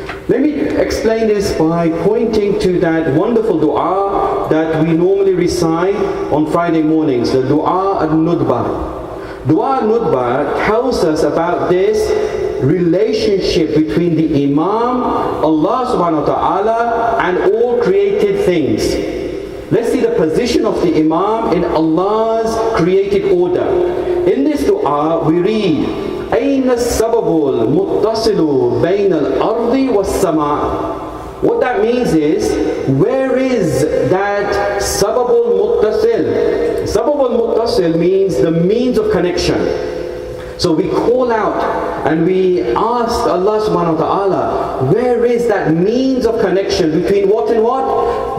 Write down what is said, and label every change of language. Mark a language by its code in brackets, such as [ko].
[en] Let me explain this by pointing to that wonderful dua that we normally recite on Friday mornings, the dua al-Nudba. Dua al-Nudba tells us about this relationship between the Imam, Allah subhanahu wa ta'ala, and all created things. Let's see the position of the Imam in Allah's created order. In this dua we read, [ar] أين السبب المتصل بين الأرض والسماء. [en] What that means is, where is that sabab al-muttasil? Sabab al-muttasil means the means of connection. So we call out and we ask Allah subhanahu wa ta'ala, where is that means of connection between what and what?